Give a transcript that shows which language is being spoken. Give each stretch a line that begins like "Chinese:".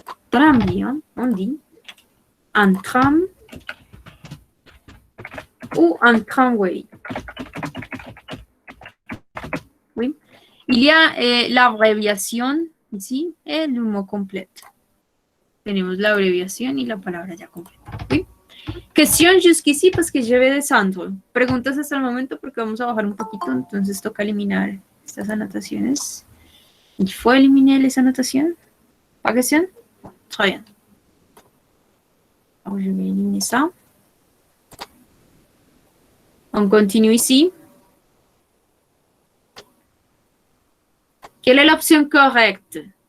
French: Tranvía, on dit un tram ou un tramway. Oui. Il y a l'abréviation ici et le mot complet.
Spanish: Tenemos la abreviación y la palabra ya completa. ¿Sí?
French: Cuestión jusqu'ici parce que je vais descendre.
Spanish: Preguntas hasta el momento porque vamos a bajar un poquito, entonces toca eliminar estas anotaciones.
French: Il faut éliminer les annotations. Pas question? Très bien. Alors, je vais éliminer ça. On continue ici. Quelle est l'option correcte?